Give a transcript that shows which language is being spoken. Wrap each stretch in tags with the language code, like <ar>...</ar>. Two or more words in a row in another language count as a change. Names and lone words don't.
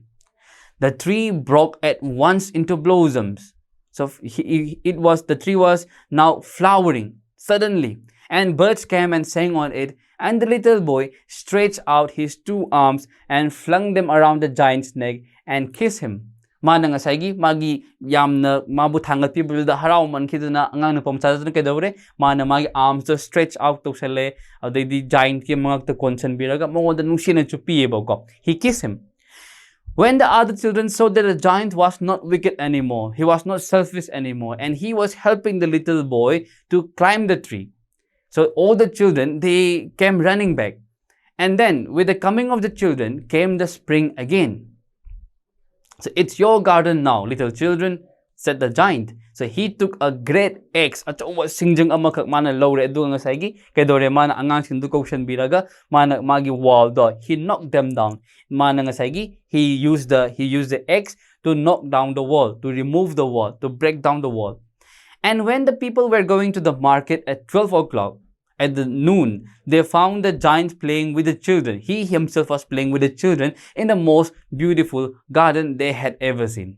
<en>The tree broke at once into blossoms. So the tree was now flowering suddenly, and birds came and sang on it, and the little boy stretched out his two arms and flung them around the giant's neck and kissed him.</en> <mni>Mana ngasai magi yamna mabu thangat people da harau man khiduna angang na pamcha kedore mana magi arms to</mni> <en>stretch out</en> <mni>to sele the giant ki mangak to konsan biraga mongoda nungsina chupi ko.</mni> <en>He kissed him. When the other children saw that the giant was not wicked anymore, he was not selfish anymore, and he was helping the little boy to climb the tree. So all the children, they came running back. And then, with the coming of the children, came the spring again. So, it's your garden now, little children, said the giant. So, he took a great axe.</en> <mni>Achawa singjang amakak mana lowre do nga saigi. Kedore mana angang sindu kaution biraga. Mana magi wall do.</mni> <en>He knocked them down.</en> <mni>Mana nga saigi.</mni> <en>He used the axe to knock down the wall, to remove the wall, to break down the wall. And when the people were going to the market at 12 o'clock, at the noon, they found the giant playing with the children. He himself was playing with the children in the most beautiful garden they had ever seen.</en>